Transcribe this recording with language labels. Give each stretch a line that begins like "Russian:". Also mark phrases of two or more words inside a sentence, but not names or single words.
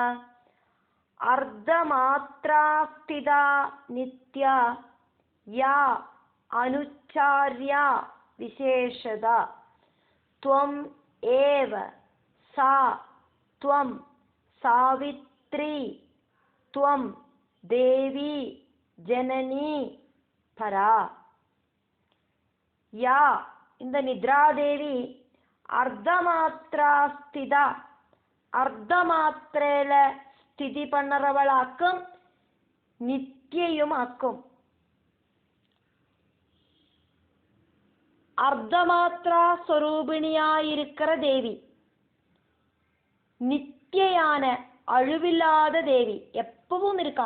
Sanskrit: അർദ്ധമാത്രാസ്ഥിതാ നിത്യ യാ അനുച്ചാര്യ വിശേഷദ ത്വം ഏവ സാ ത്വം സാവിത്രീ ത്വം ദേവി ജനനീ പരാ.
Tamil: யா இந்த நித்ராதேவி அர்த்தமாத்திராஸ்தித அர்த்தமாத்திரையில ஸ்திதி பண்ணுறவளாக்கும் நித்தியுமாக்கும். அர்த்தமாத்திரா ஸ்வரூபிணியாயிருக்கிற தேவி, நித்தியான அழிவில்லாத தேவி, எப்பவும் இருக்கா.